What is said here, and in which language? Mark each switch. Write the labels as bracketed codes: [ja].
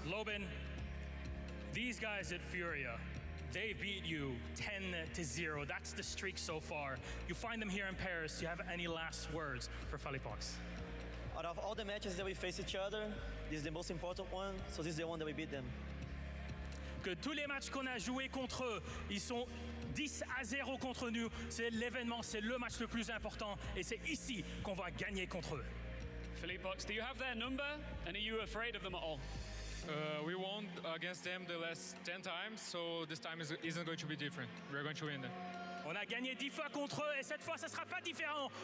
[en] Lobin, these guys at Furia, they beat you 10-0. That's the streak so far. You find them here in Paris. Do you have any last words for Philippox? Out of all the matches that we face each other, this is the most important one, so this is the one that we beat them. [fr] Que tous les matchs qu'on a joués contre eux, ils sont 10-0 contre nous. C'est l'événement, c'est le match le plus important et c'est ici qu'on va gagner contre eux. [en] Philippox, do you have their number and are you afraid of them at all? We won against them the last 10 times, so this time isn't going to be different. We're going to win them. [fr] On a gagné 10 fois contre eux et cette fois, ça sera pas différent.